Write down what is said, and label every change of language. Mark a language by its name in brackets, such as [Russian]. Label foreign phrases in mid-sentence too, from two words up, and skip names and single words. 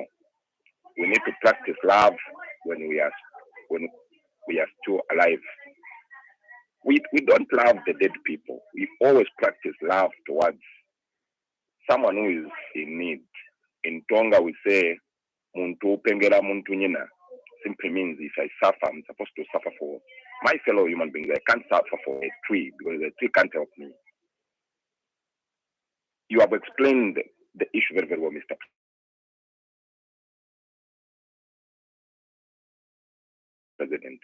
[English] We need to practice love when we are still alive. We don't love the dead people. We always practice love towards someone who is in need. In Tonga, we say, [Tonga (Zambia)] "Muntu pengera muntu nyina." [English] Simply means if I suffer, I'm supposed to suffer for my fellow human beings. I can't suffer for a tree because the tree can't help me. You have explained the issue very, very well, Mr. President.